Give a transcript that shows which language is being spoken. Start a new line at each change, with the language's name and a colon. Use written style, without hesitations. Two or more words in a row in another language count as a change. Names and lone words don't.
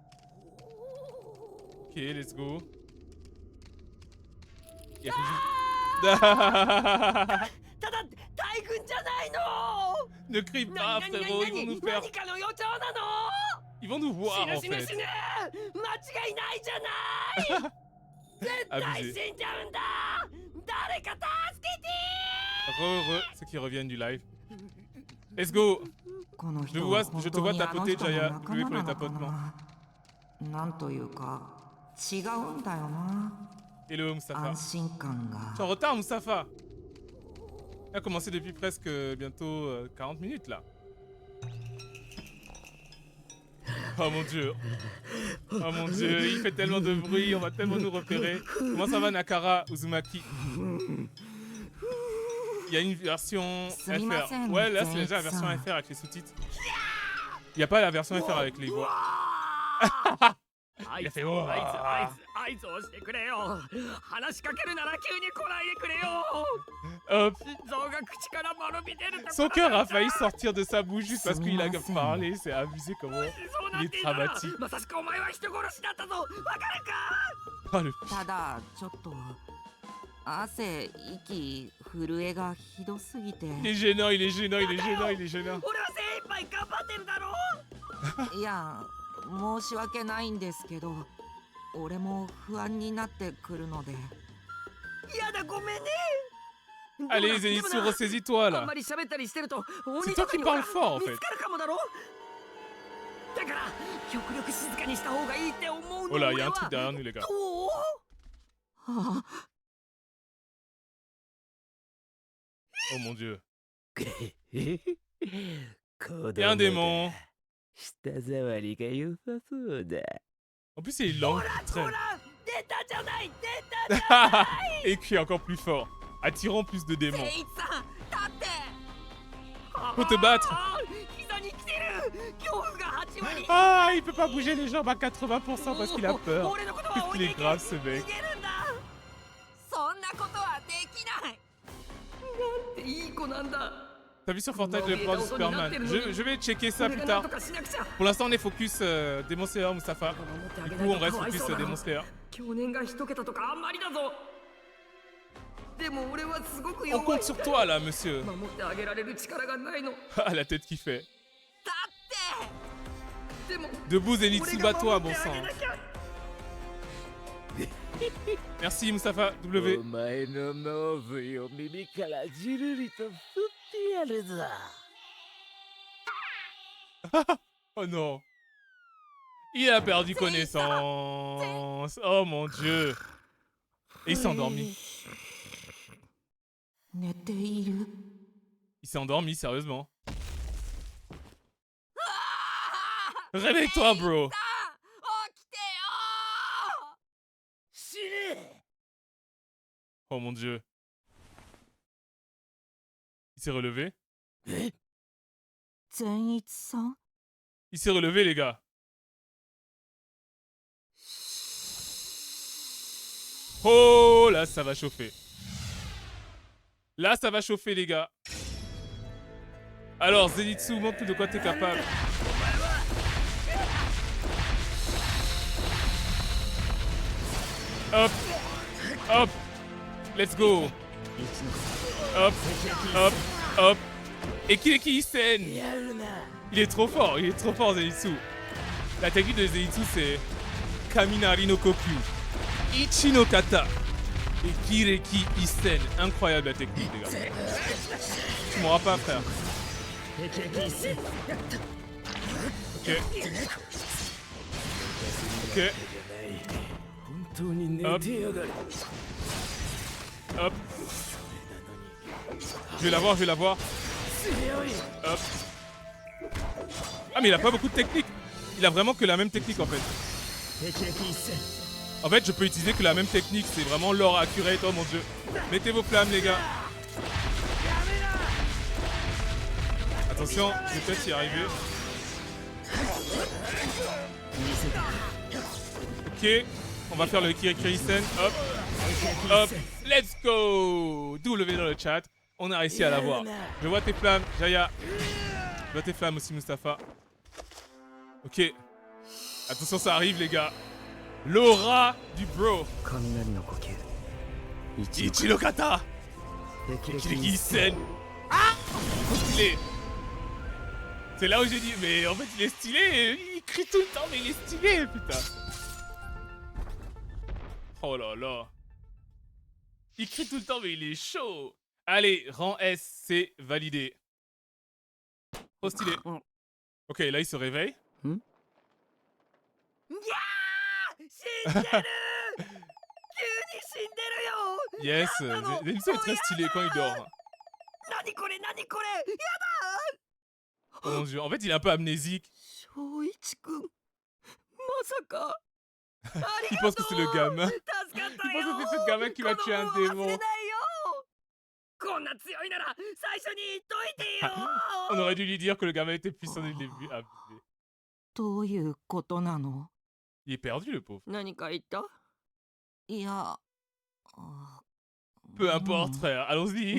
English: Ok, let's go.
French: Il y a quelque chose-
Japanese: ただ大軍じゃないの
French: Ne crie pas,
Japanese: 何
French: frérot, ils vont nous faire.
Japanese: 何かの予兆なの
French: Ils vont nous voir
Japanese: 死ぬ
French: en
Japanese: 死ぬ
French: fait.
Japanese: 死ぬ間違いないじゃない絶対
French: Abusé.
Japanese: 死んじゃうんだ誰か助けて
French: Ceux qui reviennent du live.
English: Let's go.
Japanese: この
French: Je
Japanese: 人
French: vois,
Japanese: は
French: je
Japanese: 本
French: te
Japanese: 当
French: vois
Japanese: にあの
French: tapoter,
Japanese: 人の
French: Jaya.
Japanese: 仲
French: Louis
Japanese: 間
French: pour
Japanese: な
French: les
Japanese: のか
French: tapotements.
Japanese: ななんというか違うんだよな
English: Hello, Moustapha.
Japanese: 安心感が
French: Tu es en retard, Moustapha. Il a commencé depuis presque bientôt 40 minutes là. Oh mon dieu. Oh mon dieu, il fait tellement de bruit, on va tellement nous repérer. Comment ça va, Nakara Uzumaki? Il y a une version FR. Ouais, là c'est déjà la version FR avec les sous-titres. Il n'y a pas la version FR avec les voix.
Japanese: あい
French: Il a
Japanese: つ
French: fait oh.
Japanese: あいつあいつ合図をしてくれよ。話しかけるなら急に来ないでくれよ。
French: Hop.
Japanese: 心臓が口から丸び出るところ
French: Son cœur a failli sortir de sa bouche juste parce qu'il a parlé. C'est abusé comment
Japanese: そうな
French: il
Japanese: っ
French: est
Japanese: ていたら
French: dramatique.
Japanese: まさしくお前は人殺しだったぞ。わかるか？
French: Oh, le...
Japanese: ただちょっと汗息震えがひどすぎて
French: Il est gênant, il est gênant, il est gênant, il est gênant.
Japanese: 俺は精一杯頑張ってるだろ。いや申し訳ないんですけど俺も不安になってくるのでやだごめんね。
French: Allez, Zenitsu, ressaisis-toi
Japanese: あん
French: là.
Japanese: まり喋ったりしてると
French: C'est toi qui parles fort en
Japanese: 見
French: fait.
Japanese: つかるかもだろ。だから極力静かにした方がいいって思うの。
French: Oh là, il y
Japanese: 俺
French: a
Japanese: は
French: un truc derrière nous, les gars.
Japanese: どう？あ
French: Oh mon dieu.
Japanese: 子
French: Il y a un
Japanese: 供
French: démon.
Japanese: だ。舌触りが良さそうだ。
French: En plus, il est lent.
Japanese: ほ
French: il
Japanese: ら
French: traîne.
Japanese: 出たじゃない出たじゃない
French: Et crie encore plus fort, attirant plus de démons.
Japanese: 聖一さん立って
French: Faut te battre.
Japanese: あー膝に来てる恐怖が8割
French: Ah, il peut pas bouger les jambes à 80% parce qu'il a peur.
Japanese: 俺のことは
French: Qu'est-ce
Japanese: 置
French: qu'il
Japanese: い
French: est
Japanese: ていけ
French: grave ce mec.
Japanese: 逃げるんだそんなことはできないなんていい子なんだ
French: T'as vu sur Fortnite le pouvoir du Superman? Je vais checker ça
Japanese: 俺
French: plus
Japanese: がなん
French: tard.
Japanese: とかしなくちゃ
French: Pour l'instant, on est focus Demon Slayer, Mustafa.
Japanese: 守ってあ
French: Du
Japanese: げ
French: coup,
Japanese: ない
French: on
Japanese: と
French: reste
Japanese: かわい
French: focus
Japanese: そうだ
French: Demon Slayer.
Japanese: 去年が一桁とかあんまりだぞでも俺はすごく
French: On
Japanese: 弱い
French: compte sur toi là, monsieur.
Japanese: 守ってあげられる力がないのだっ
French: Ah, la tête qui fait.
Japanese: てでも
French: Debout, Zenitsu,
Japanese: 俺が
French: bats-toi,
Japanese: 守
French: bon
Japanese: ってあげ
French: sang.
Japanese: なきゃ
French: Merci, Mustafa. W.
Japanese: お前の脳髄を耳からじるりと吸ってやるぞ。
French: Oh non. Il a perdu connaissance. Oh mon dieu. Et il s'est endormi.
Japanese: 寝ている
French: Il s'est endormi, sérieusement. Réveille-toi, bro.
Japanese: 起きてよ死ね。
French: Oh mon dieu. Il s'est relevé.
Japanese: 善一さん
French: Il s'est relevé, les gars. Oh, là, ça va chauffer. Là, ça va chauffer, les gars. Alors, Zenitsu, montre-nous de quoi t'es capable. Hop. Hop.
English: Let's go.
French: Hop. Hop. Hop. Et Kireki Isen. Il est trop fort, Zenitsu. La technique de Zenitsu, c'est
Japanese: 雷の呼吸, 壱ノ型
French: et Kireki Isen. Incroyable la technique, les gars. Tu m'auras pas, frère. Ok. Ok.
Japanese: 本当に寝てやがる。
French: Hop. Je vais l'avoir, je vais l'avoir.
Japanese: 強い。
French: Hop. Ah, mais il a pas beaucoup de technique. Il a vraiment que la même technique en fait. En fait, je peux utiliser que la même technique. C'est vraiment l'or accurate. Oh mon dieu. Mettez vos flammes, les gars. Attention, je vais peut-être y arriver. Ok. On va faire le Kirikirisen. Hop. Hop. Let's go. W dans le chat. On a réussi à l'avoir. Je vois tes flammes, Jaya. Je vois tes flammes aussi, Mustafa. Ok. Attention, ça arrive, les gars. L'aura du bro.
Japanese: 雷の呼吸壱ノ型。霹靂一閃.
French: Ah, stylé. C'est là où j'ai dit, mais en fait, il est stylé. Il crie tout le temps, mais il est stylé, putain. Oh là là. Il crie tout le temps, mais il est chaud. Allez, rang S, c'est validé. Oh, stylé. Ok, là, il se réveille.
Japanese: いやー死んでる急に死んでるよ
French: Yes, Zenitsu est très stylé quand il dort.
Japanese: 何これ何これや
French: Oh mon dieu, en fait, il est un peu amnésique.
Japanese: 翔一くんまさかあり
French: Il
Japanese: が
French: pense
Japanese: と
French: que
Japanese: う
French: c'est le gamin.
Japanese: 助かった
French: Il
Japanese: よ
French: pense que c'est ce gamin qui va tuer un
Japanese: この恩は忘
French: démon.
Japanese: れないよこんな強いなら最初に言っといてよ
French: On aurait dû lui dire que le gamin était puissant dès le début. Ah, putain.
Japanese: どういうことなの
French: Il est perdu, le pauvre.
Japanese: 何か言ったいや、
French: Peu importe, frère. Allons-y.